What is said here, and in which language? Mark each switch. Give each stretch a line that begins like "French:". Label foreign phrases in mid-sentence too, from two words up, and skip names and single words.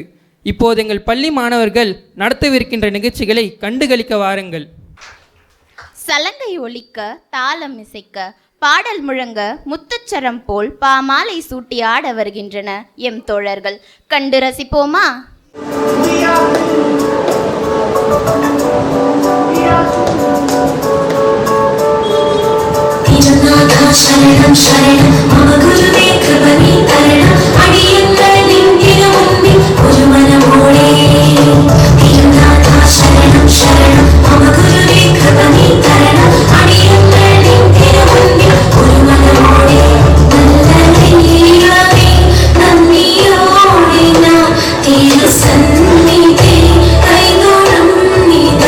Tamil: இப்போது எங்கள் பள்ளி மாணவர்கள் நடத்தவிருக்கின்ற நிகழ்ச்சிகளை கண்டுகளிக்க வாருங்கள். சலங்கை ஒலிக்க, தாளம் இசைக்க, பாடல் முழங்க, முத்துச்சரம் போல் பாமாலை சூட்டி ஆட வருகின்றன எம் தோழர்கள். கண்டு ரசிப்போமா?
Malayalam: ശരണം ശരണം മമ ഗുരുവേ കൃപനീ തരണം അടിയങ്ങൾ നിന്നിനു മുൻപിൽ ഒരു മനമോടെ തിരുനാഥ ശരണം ശരണം മമ ഗുരുവേ കൃപനീ തരണം അടിയങ്ങൾ നിന്നിനു മുൻപിൽ ഒരു മനമോടെ നല്ല ദൈവമേ നന്ദിയോടെ നാം തിരുസന്നിധി കൈതൊഴും നിതാ.